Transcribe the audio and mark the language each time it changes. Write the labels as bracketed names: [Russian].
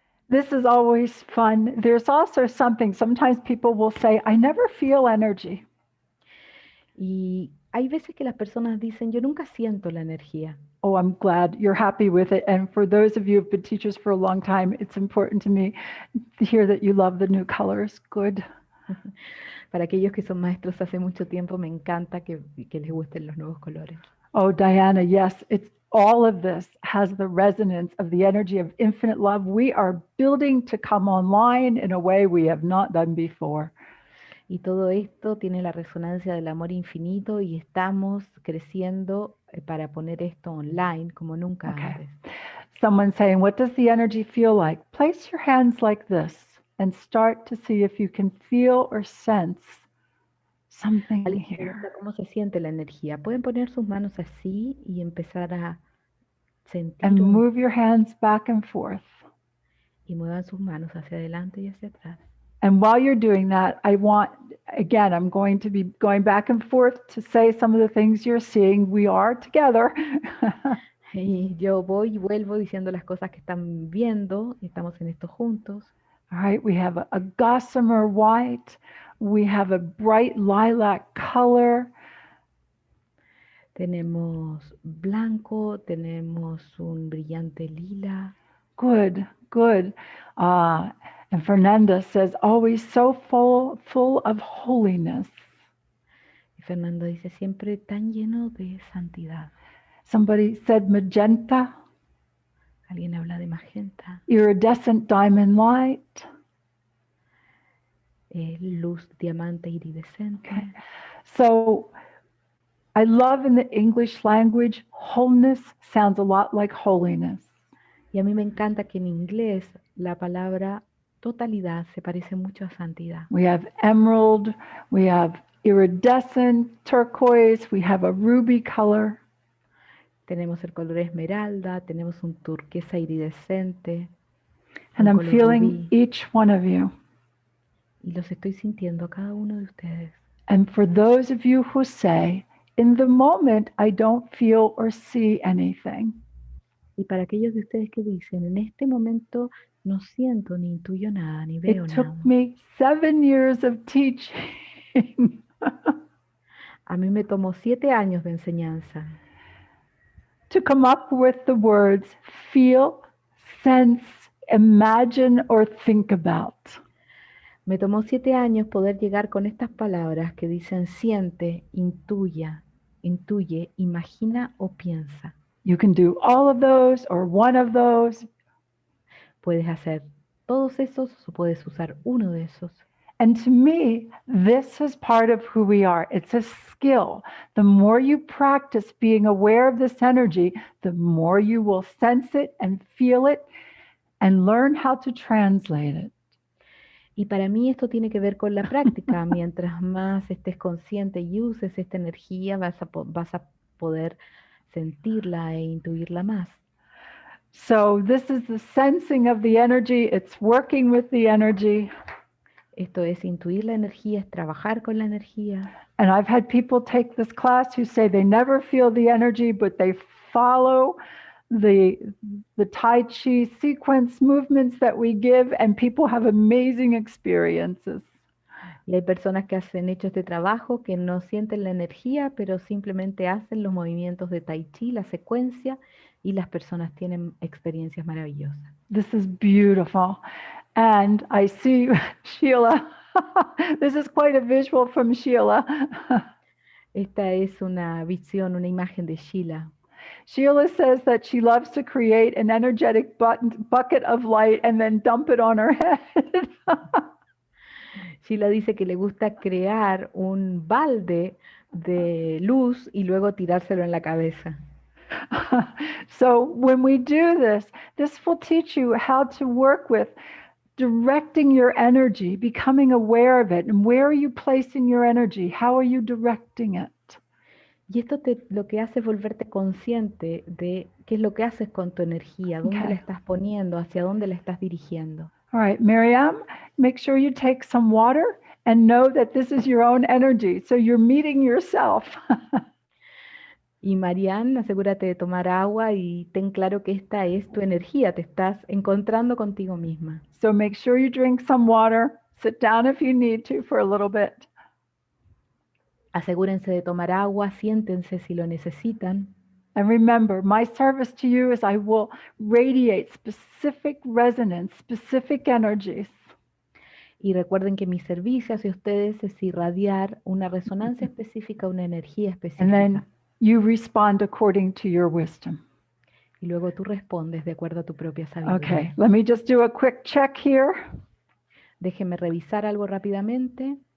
[English] This is always fun. There's also something, sometimes people will say, I never feel energy. [Spanish] Y hay veces que las personas dicen, yo nunca siento la energía. [English] Oh, I'm glad you're happy with it. And for those of you who've been teachers for a long time, it's important to me to hear that you love the new colors. Good. [Spanish] Para aquellos que son maestros hace mucho tiempo, me encanta que les gusten los nuevos colores. [English] Oh, Diana, yes, it's all of this has the resonance of the energy of infinite love. We are building to come online in a way we have not done before. [Spanish] Y todo esto tiene la resonancia del amor infinito y estamos creciendo para poner esto online como nunca antes. [English] Someone saying, what does the energy feel like? Place your hands like this and start to see if you can feel or sense something [Spanish] ¿Alguien [English] here. [Spanish] pregunta cómo se siente la energía? Pueden poner sus manos así y empezar a sentir [English] And move your hands back and forth. [Spanish] y muevan sus manos hacia adelante y hacia atrás. [English] And while you're doing that, I want, again, I'm going to be going back and forth to say some of the things you're seeing. We are together. [Spanish] Y yo voy y vuelvo diciendo las cosas que están viendo, estamos en esto juntos. [English] All right, we have a gossamer white. We have a bright lilac color. [Spanish] Tenemos blanco, tenemos un brillante lila. [English] Good, good. And Fernanda says, always so full of holiness. [Spanish] Y Fernando dice, siempre tan lleno de santidad. [English] Somebody said magenta, [Spanish] Alguien habla de magenta, [English] iridescent diamond light. [Spanish] luz diamante iridescente. [English] Okay. So I love in the English language, wholeness sounds a lot like holiness. [Spanish] Y a mí me encanta que en inglés la palabra totalidad se parece mucho a santidad. [English] We have emerald, we have iridescent turquoise, we have a ruby color. [Spanish] Tenemos el color esmeralda, tenemos un turquesa iridescente, [English] And I'm [Spanish] color [English] feeling [Spanish] rubí, [English] each one of you. [Spanish] y los estoy sintiendo a cada uno de ustedes. [English] And for those of you who say, in the moment, I don't feel or see anything. [Spanish] Y para aquellos de ustedes que dicen, en este momento no siento ni intuyo nada, ni veo [English] It took [Spanish] nada. [English] me 7 years of teaching [Spanish] A mí me tomó 7 años de enseñanza [English] to come up with the words feel, sense, imagine, or think about. [Spanish] Me tomó 7 años poder llegar con estas palabras que dicen siente, intuye, imagina o piensa. [English] You can do all of those or one of those. [Spanish] Puedes hacer todos esos o puedes usar uno de esos. [English] And to me, this is part of who we are. It's a skill. The more you practice being aware of this energy, the more you will sense it and feel it and learn how to translate it. [Spanish] Y para mí esto tiene que ver con la práctica. Mientras más estés consciente y uses esta energía, vas a poder sentirla e intuirla más. [English] So this is the sensing of the energy. It's working with the energy. [Spanish] Esto es intuir la energía, es trabajar con la energía. [English] And I've had people take this class who say they never feel the energy, but they follow the Tai Chi sequence movements that we give, and people have amazing experiences. [Spanish] Y hay personas que han hecho este trabajo que no sienten la energía, pero simplemente hacen los movimientos de Tai Chi, la secuencia, y las personas tienen experiencias maravillosas. [English] This is beautiful. And I see Sheila. This is quite a visual from Sheila. [Spanish] Esta es una visión, una imagen de Sheila. [English] Sheila says that she loves to create an energetic bucket of light and then dump it on her head. [Spanish] Sheila dice que le gusta crear un balde de luz y luego tirárselo en la cabeza. [English] So when we do this, this will teach you how to work with directing your energy, becoming aware of it, and where are you placing your energy? How are you directing it? [Spanish] Y esto lo que hace es volverte consciente de qué es lo que haces con tu energía, dónde la estás poniendo, hacia dónde la estás dirigiendo. [English] All right, Miriam, make sure you take some water and know that this is your own energy. So you're meeting yourself. [Spanish] Y Marianne, asegúrate de tomar agua y ten claro que esta es tu energía, te estás encontrando contigo misma. [English] So make sure you drink some water. Sit down if you need to for a little bit. [Spanish] Asegúrense de tomar agua, siéntense si lo necesitan. [English] And remember, my service to you is I will radiate specific resonance, specific energies. [Spanish] Y recuerden que mi servicio hacia ustedes es irradiar una resonancia específica, una energía específica. [English] And then you respond according to your wisdom. [Spanish] Y luego tú respondes de acuerdo a tu propia sabiduría. [English] Okay, let me just do a quick check here. [Spanish] Déjenme revisar algo rápidamente.